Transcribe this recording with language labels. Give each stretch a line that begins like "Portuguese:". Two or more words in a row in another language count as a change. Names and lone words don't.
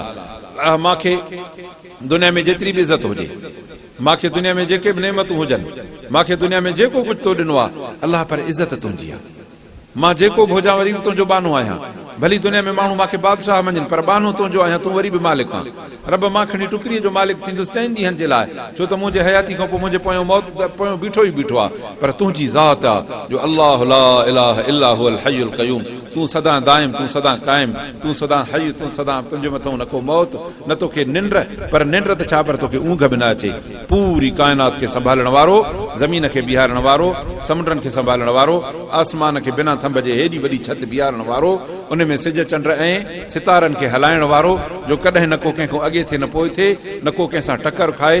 Sindhi: मूंखे दुनिया में जेतिरी बि इज़त हुजे, मूंखे दुनिया में जेके बि नेमतूं हुजनि, मूंखे दुनिया में जेको कुझु तो ॾिनो आहे, अलाह पर इज़त तुंहिंजी आहे। मां जेको बि हुजां वरी बि तुंहिंजो बानो आहियां। भली दुनिया में माण्हू मूंखे बादशाह मञनि, पर बानो तुंहिंजो आहियां, तूं वरी बि मालिक आहे। रब मां खणी टुकरीअ जो मालिक थींदुसि 4 ॾींहंनि जे लाइ, छो त मुंहिंजे हयाती खां पोइ मुंहिंजे पोयों मौत पोयों बीठो ई बीठो आहे, पर तुंहिंजी ज़ात आहे जो
Arabic: الله لا إله إلا هو الحي القيوم.
Sindhi: तूं सदा दाइम, तूं सदा क़ाइम, तूं सदा हय, तूं सदा, तुंहिंजे मथां न को मौत, न तोखे निंड, पर निंड त छा, पर तोखे ऊंघ बि न अचे। पूरी काइनात खे संभालण वारो, ज़मीन खे बीहारण वारो, समुंडनि खे संभालण वारो, आसमान खे बिना थंभ जे हेॾी वॾी छत बीहारण वारो, उन में सिज चंड ऐं सितारनि खे हलाइण वारो, जो कॾहिं न को कंहिंखो अॻे थिए न पोइ थिए, न को कंहिंसां टकर खाए।